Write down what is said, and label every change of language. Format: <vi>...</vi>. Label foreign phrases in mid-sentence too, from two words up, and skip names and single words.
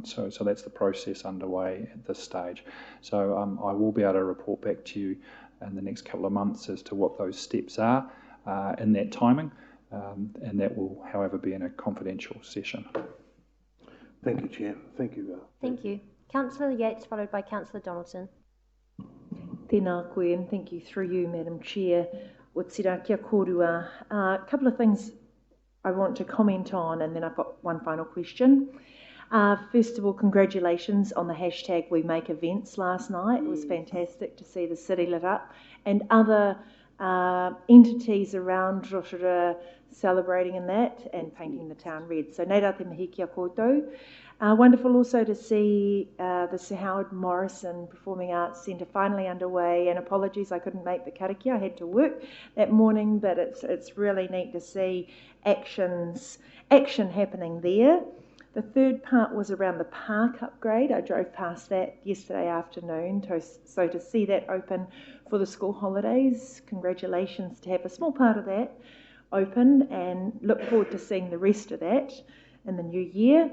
<en>So that's the process underway at this stage. So I will be able to report back to you in the next couple of months as to what those steps are in that timing, and that will, however, be in a confidential session. Thank you, Chair. Thank you. Thank you. Councillor Yates, followed by Councillor Donaldson.</en> <mi>Tēnā koe,</mi> <en>and thank you through you, Madam Chair.</en> <mi>O tira kia korua.</mi> <en>A couple of things I want to comment on, and then I've got one final question. First of all, congratulations on the hashtag We Make Events last night. It was fantastic to see the city lit up, and other entities around Rotorua celebrating in that and painting the town red.</en> <mi>So nei rā te mihi kia koutou.</mi> <en>Wonderful also to see the Sir Howard Morrison Performing Arts Centre finally underway, and apologies I couldn't make the karakia, I had to work that morning, but it's really neat to see action happening there. The third part was around the park upgrade. I drove past that yesterday afternoon, so to see that open for the school holidays, congratulations to have a small part of that open, and look forward to seeing the rest of that in the new year.</en>